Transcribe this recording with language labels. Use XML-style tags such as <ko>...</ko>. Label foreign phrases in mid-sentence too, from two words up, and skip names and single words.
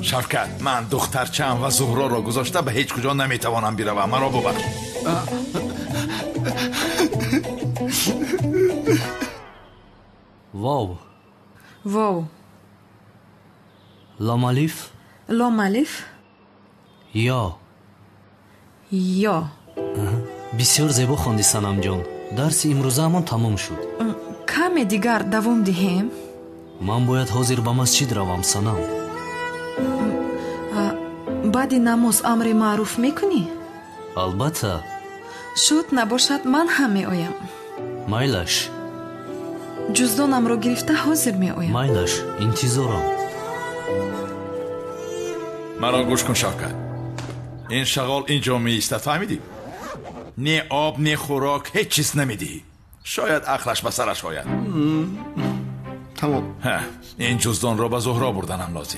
<fa>شفقت من دخترچم و زهرا را گذاشته به هیچ کجا نمیتوانم بروم. مرا ببخش.</fa> <ar>واو لام الف یا</ar> <tg>бисёр зебо хонди санамҷон. дарси имрӯзаамон тамом шуд. каме дигар давом диҳем. ман бояд ҳозир ба масҷид равам санам. баъди намоз амри маъруф мекунӣ? албатта. шуд набошад ман ҳам меоям. майлаш. ҷуздонамро гирифта ҳозир меоям. майлаш интизорам.</tg> <fa>مرا گوش کن شفقت. این شغال اینجا میایستد فهمیدی؟ نه آب نه خوراک هیچ چیز نمیدی. شاید عقلش به سرش آید. تمام. این جزدان را به زهرا بردنم لازم.</fa>